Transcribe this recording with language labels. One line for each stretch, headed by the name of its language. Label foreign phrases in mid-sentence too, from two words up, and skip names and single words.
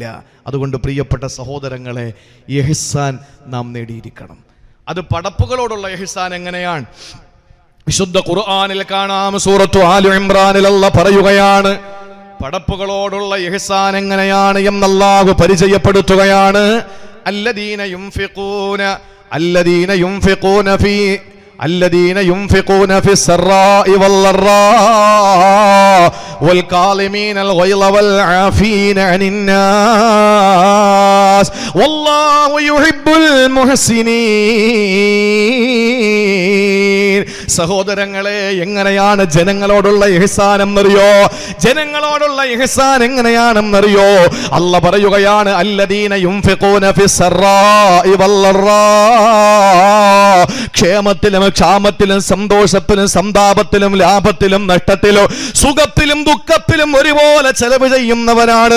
Malayalam: അതുകൊണ്ട് പ്രിയപ്പെട്ട സഹോദരങ്ങളെ, ഇഹ്സാൻ നാം നേടിയിരിക്കണം. അത് പടപ്പുകളോടുള്ള ഇഹ്സാൻ എങ്ങനെയാണ്? വിശുദ്ധ ഖുർആനിൽ കാണാം, സൂറത്തു ആലു ഇംറാനിൽ അല്ലാഹു പറയുകയാണ്, പടപ്പുകളോടുള്ള ഇഹ്സാൻ എങ്ങനെയാണ് എന്ന് അല്ലാഹു പരിചയപ്പെടുത്തുകയാണ്.
Arabic: الذين ينفقون في السراء والضراء والكاظمين الغيظ والعافين عن الناس والله يحب المحسنين.
Malayalam: സഹോദരങ്ങളെ, എങ്ങനെയാണ് ജനങ്ങളോടുള്ള ഇഹ്സാൻ എന്നറിയോ? ജനങ്ങളോടുള്ള ഇഹ്സാൻ എങ്ങനെയാണെന്നറിയോ? അല്ലാഹു പറയുകയാണ്,
Arabic: الذين ينفقون في السراء والضراء,
Malayalam: ക്ഷേമത്തിലും ക്ഷാമത്തിലും സന്തോഷത്തിലും സന്താപത്തിലും ലാഭത്തിലും നഷ്ടത്തിലും സുഖത്തിലും ദുഃഖത്തിലും ഒരുപോലെ ചെലവ് ചെയ്യുന്നവനാണ്.